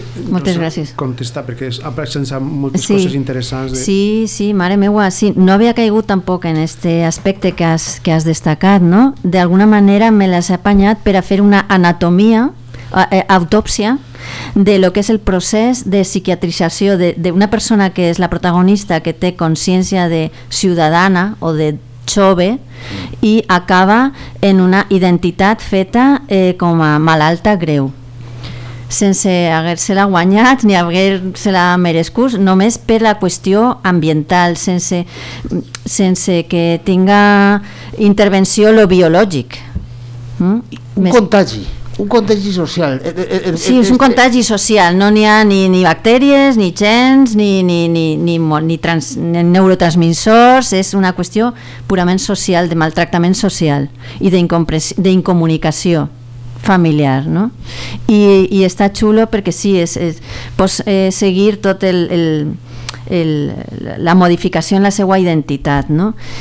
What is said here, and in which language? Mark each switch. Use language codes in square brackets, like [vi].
[ca] Moltes gràcies. Contestar, perquè ha presentat moltes coses interessants. Sí, mare meua, sí, no havia caigut tampoc en este aspecte que has destacat, no? D'alguna manera me l'has apanyat per a fer una anatomia, autòpsia, [es] de lo que es el proceso de psiquiatrización de una persona que es la protagonista, que [ca] té consciencia [es] de ciudadana o de jove y acaba en una identidad [ca] feta [es] como [ca] malalta greu. Sense haguer-se-la guanyat ni haguer-se-la merescut, només per la qüestió ambiental, sense que tinga intervenció lo biològic. Un contagi social. Sí, és un contagi social, no n'hi ha ni bactèries, ni gens, ni neurotransmissors, és una qüestió purament social, de maltractament social i d'incomunicació familiar, ¿no? [es] Y está chulo porque sí, es seguir todo el la modificación, [ca] la seua [es] identidad, ¿no?